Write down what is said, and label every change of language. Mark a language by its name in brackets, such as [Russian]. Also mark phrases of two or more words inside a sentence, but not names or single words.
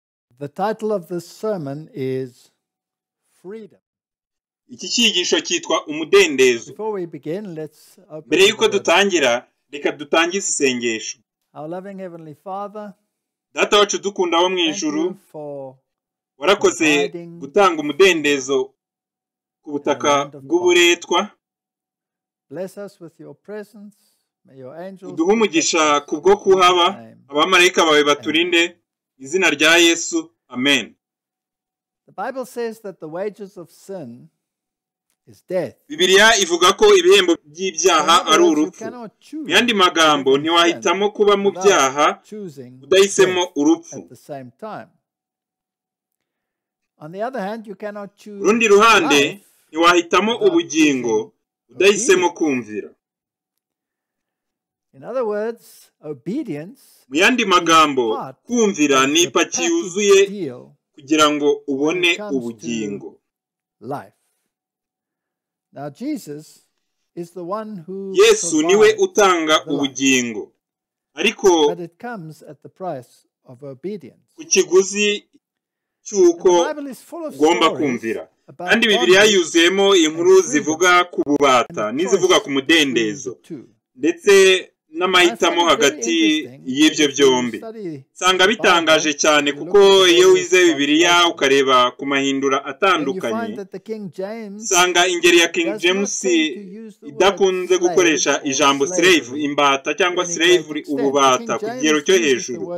[English] The title of this sermon is Freedom. [Kinyarwanda] Iki cyigisho cyitwa umudendezo. [English] Before we begin, let's open. [Kinyarwanda] Mbere yuko dutangira, reka dutangize isengesho. [English] Our loving Heavenly Father, [Kinyarwanda] Data wacu dukunda wo mu ijuru, warakoze gutanga umudendezo ku butaka bw'uburetwa. [English] Bless us with your presence. May your angels [Kinyarwanda] Uduhe umugisha kubwo kuhaba, abamarayika bawe baturinde, izina rya Yesu. Amen. [English] The Bible says that the wages of sin is death. [Kinyarwanda] Bibiliya ivuga ko ibihembo by'ibyaha ari urupfu. Mu yandi magambo, ntiwahitamo kuba mu byaha udahisemo urupfu. [English] On the other hand, you cannot choose [Kinyarwanda] Urundi ruhande, ntiwahitamo ubugingo udahisemo kumvira. [English] In other words, obedience [Kinyarwanda] Mu yandi magambo, kumvira ni ipaki yuzuye kugira ngo ubone ubugingo. [English] Life. Now Jesus is the one who [Kinyarwanda] Yesu niwe utanga ubugingo. Ariko [English] but it comes at the price of obedience. [Kinyarwanda] ku kiguzi cyuko ugomba kumvira. Kandi Bibiliya yuzuyemo inkuru zivuga ku bubata n'izivuga ku mudendezo, ndetse n'amahitamo hagati y'ibyo byombi. Sanga bitangaje cyane kuko iyo wize Bibiliya ukareba ku mahindura atandukanye, sanga ingeri ya King James idakunze gukoresha ijambo slave, imbata cyangwa slavery, ububata ku kigero cyo hejuru.